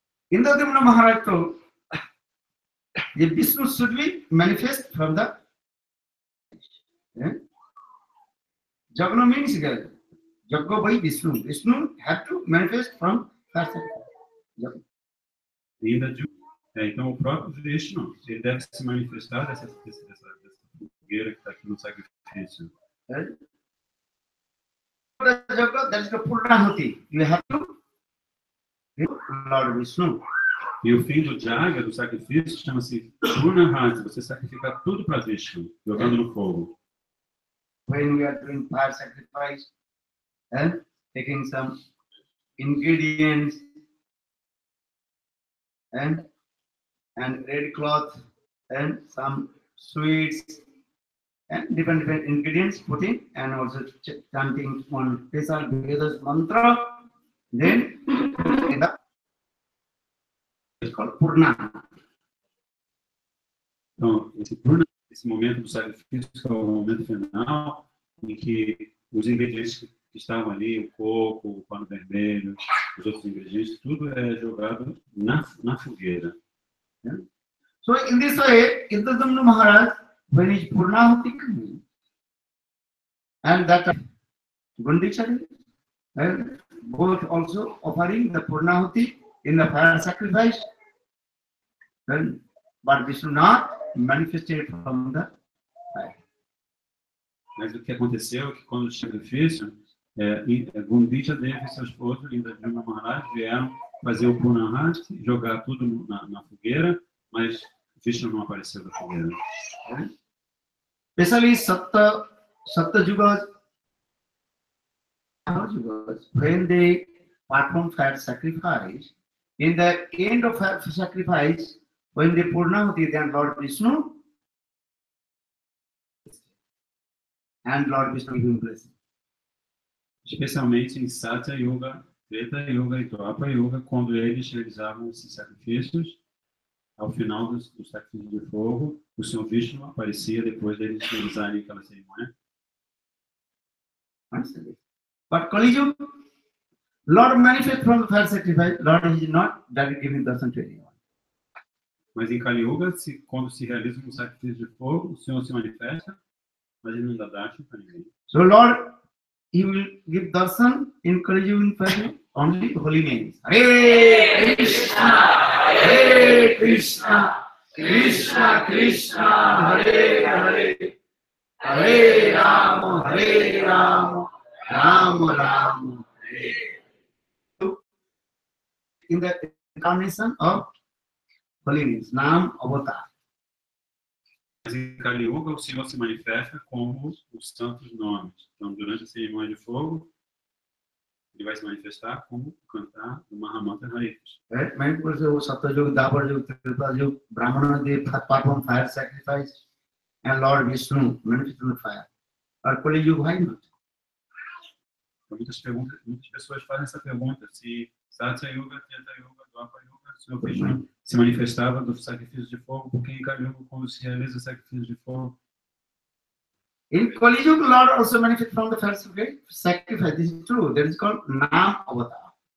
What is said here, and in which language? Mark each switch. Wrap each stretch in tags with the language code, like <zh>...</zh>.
<en>Indradumna Maharaj told the Vishnu should be manifest from the Jagna means Jagga by Vishnu. Vishnu had to manifest from fire sacrifice.</en> <pt>Então o próprio Vishnu ele deve se manifestar dessa fogueira que está aqui no sacrifício.</pt> <en>The Jagga, that is the Purnahuti. You have to Lord Vishnu.</en> <pt>E o fim do Jaga, do sacrifício, chama-se Purnahati. Você sacrifica tudo para Vishnu, jogando no fogo.</pt> <en>When we are doing fire sacrifice and taking some ingredients and red cloth and some sweets and different ingredients putting and also chanting one special Vedas mantra, then it's called Purna.</en> <pt>Então, esse Purna, esse momento do sacrifício é o momento final em que os ingredientes que estavam ali, o coco, o pano vermelho, os outros ingredientes, tudo é jogado na fogueira.</pt> <en>So in this way, Indradumna Maharaj, when his Purnahuti coming, and that Gundicha, and both also offering the Purnahuti in the fire sacrifice, then, but Vishnu not manifested from the fire.</en> <pt>Mas o que aconteceu é que quando o sacrifício, Gundicha Devi e seu esposo, Indradyumna Maharaj, vieram fazer o Purnahati, jogar tudo na fogueira, mas Vishnu não apareceu da fogueira.</pt> <en>Especially Satyugas, when they perform fire sacrifice, in the end of fire sacrifice, when they Purnahuti, then Lord Vishnu and Lord Vishnu give him blessing.</en> <pt>Especialmente em Satya Yuga, Treta Yuga e Dwapara Yuga, quando eles realizavam esses sacrifícios, ao final do sacrifício de fogo, o Senhor Vishnu aparecia depois deles realizarem aquela cerimônia.</pt> <en>But Kali Yuga, Lord manifest from the fire sacrifice, Lord is not directly giving darshan to anyone.</en> <pt>Mas em Kali Yuga, quando se realiza um sacrifício de fogo, o Senhor se manifesta, mas ele não dá darshan para ninguém.</pt> <en>So Lord, He will give darshan in Kali Yuga only holy names. Hare Krishna, Hare Krishna, Krishna Krishna Hare Hare, Hare Rama, Rama Rama, Hare. In the incarnation of holiness, Nam Avatar.</en> <pt>Mas em Kali Yuga, o Senhor se manifesta como os santos nomes. Então, durante a cerimônia de fogo, ele vai se manifestar como o cantar do Mahamantra Hare Krishna. Right?</pt> <en>Many people say, oh, Satyayug, Dwapar Yug, Treta Yug, Brahmana, they perform fire sacrifice, and Lord Vishnu manifests in the fire. Or Kali Yug, why not?</en> <pt>Então, muitas pessoas fazem essa pergunta: se Satya Yuga, Treta Yuga, Dwapar Yuga, o Senhor Krishna se manifestava do sacrifício de fogo, porque em Kali Yuga, quando se realiza o sacrifício de fogo,</pt> <en>in Kali Yuga, Lord also manifests from the fire sacrifice. This is true. That is called Nam Avatar.</en>